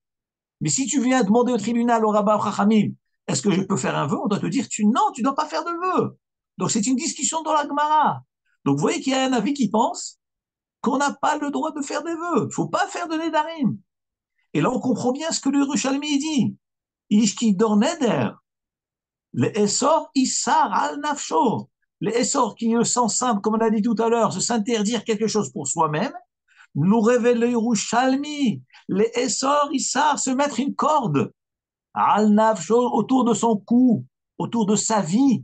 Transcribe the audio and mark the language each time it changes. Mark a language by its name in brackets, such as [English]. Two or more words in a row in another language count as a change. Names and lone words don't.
[French] Mais si tu viens demander au tribunal, au rabbin, au chachamim, est-ce que je peux faire un vœu? On doit te dire, non, tu ne dois pas faire de vœu. Donc c'est une discussion dans la Gemara. Donc vous voyez qu'il y a un avis qui pense qu'on n'a pas le droit de faire des vœux. Il ne faut pas faire de nedarim. Et là, on comprend bien ce que le Yerushalmi dit. [Hebrew] איש כי ידר נדר. לאסור איסר על נפשו. לאסור [French] qui est le sens simple, comme on a dit tout à l'heure, de s'interdire quelque chose pour soi-même, nous révèle le Yerushalmi. [Hebrew] לאסור איסר, [French] se mettre une corde [Hebrew] על נפשו [French] autour de son cou, autour de sa vie.